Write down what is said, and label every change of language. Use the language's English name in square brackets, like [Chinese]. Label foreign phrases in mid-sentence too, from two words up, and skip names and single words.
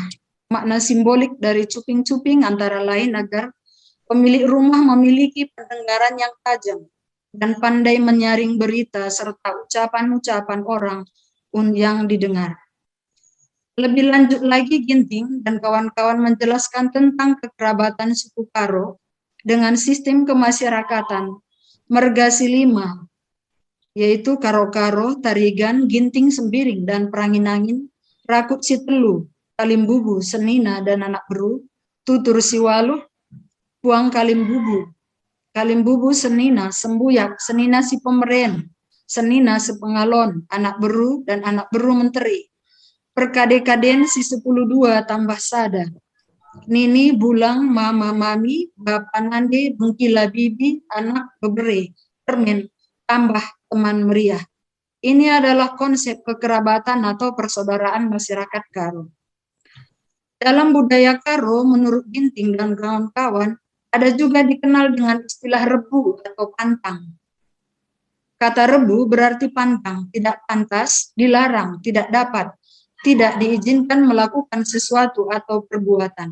[Indonesian] Makna simbolik dari cuping-cuping antara lain agar pemilik rumah memiliki pendengaran yang tajam dan pandai menyaring berita serta ucapan-ucapan orang yang didengar. Lebih lanjut lagi, Ginting dan kawan-kawan menjelaskan tentang kekerabatan suku Karo dengan sistem kemasyarakatan Mergasi 5, yaitu Karo-Karo, Tarigan, Ginting Sembiring, dan Peranginangin, Rakut Sitelu, Kalimbubu, Senina, dan Anak Beru, Tutur Siwaluh, Puang Kalimbubu, Kalimbubu Senina, Sembuyak, Senina Si Pemeren, Senina Sepengalon, Anak Beru, dan Anak Beru Menteri. [Batak Karo] Perkade-kaden si 10-2 tambah sada. Nini, bulang, mama, mami, bapa nande, bengkila bibi, anak bebere, permen, tambah teman meriah. [Indonesian] Ini adalah konsep kekerabatan atau persaudaraan masyarakat Karo. Dalam budaya Karo, menurut Ginting dan kawan-kawan, ada juga dikenal dengan istilah rebu atau pantang. Kata rebu berarti pantang, tidak pantas, dilarang, tidak dapat, tidak diizinkan melakukan sesuatu atau perbuatan.